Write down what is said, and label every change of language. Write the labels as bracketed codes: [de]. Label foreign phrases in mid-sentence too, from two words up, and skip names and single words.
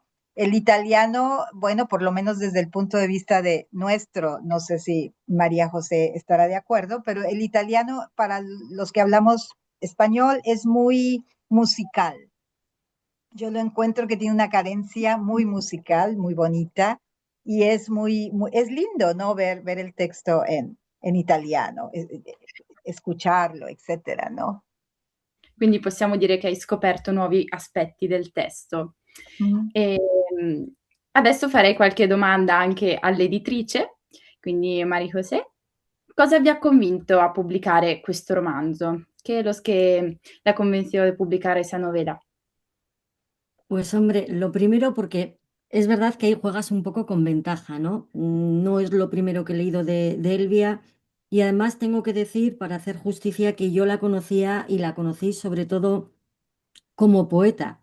[es] El italiano, bueno, por lo menos desde el punto de vista de nuestro, no sé si María José estará de acuerdo, pero el italiano para los que hablamos español es muy musical. Yo lo encuentro que tiene una cadencia muy musical, muy bonita, y es lindo, ¿no? Ver el texto en italiano, escucharlo, etcétera, ¿no? [it] Quindi possiamo dire che hai scoperto nuovi aspetti del testo. Mm. Adesso farei qualche domanda anche all'editrice, quindi Marie José. Cosa vi ha convinto a pubblicare questo romanzo? [es] ¿Qué es lo que la convenció de publicar esa novela? Pues hombre, lo primero porque es verdad que ahí juegas un poco con ventaja, ¿no? No es lo primero que he leído de Elvia y además tengo que decir, para hacer justicia, que yo la conocía y la conocí sobre todo como poeta.